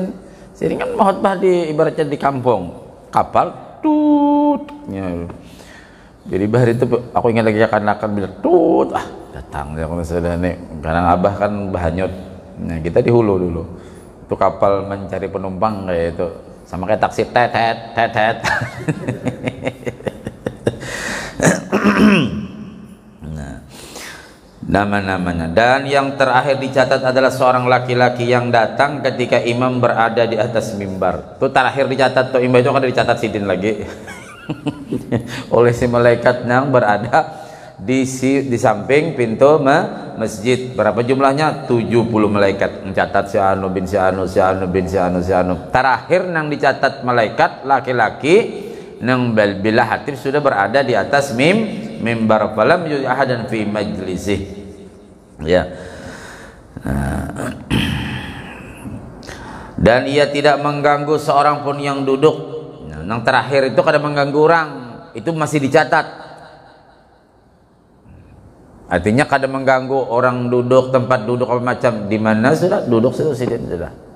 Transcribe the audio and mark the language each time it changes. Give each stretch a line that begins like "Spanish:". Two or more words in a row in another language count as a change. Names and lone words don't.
Indonesian: Sini kan mau khutbah di ibaratnya di kampung kapal tut. Ya. Jadi bahari itu aku ingat lagi akan bilang tut datang ya kalau sudah nih karena abah kan Bahanyut. Nah kita di hulu dulu itu kapal mencari penumpang kayak itu sama kayak taksi tet. Nah nama-namanya dan yang terakhir dicatat adalah seorang laki-laki yang datang ketika imam berada di atas mimbar.
Banjar: Itu terakhir dicatat tuh imam itu kan dicatat sidin lagi.
Indonesian: Oleh si malaikat yang berada di samping pintu masjid. Berapa jumlahnya? 70 malaikat mencatat si anu bin si anu si anu bin si anu si anu.
Banjar: Terakhir nang dicatat malaikat laki-laki nang bila hatib sudah berada di atas mimbar
Arabic: فلم يؤذ أحدا في مجلسه.
Banjar: Ya.
Indonesian: Dan ia tidak mengganggu seorang pun yang duduk.
Banjar: Nang terakhir itu kada mengganggu orang, itu masih dicatat. Artinya kada mengganggu orang duduk, tempat duduk apa macam, di mana sudah duduk sudah.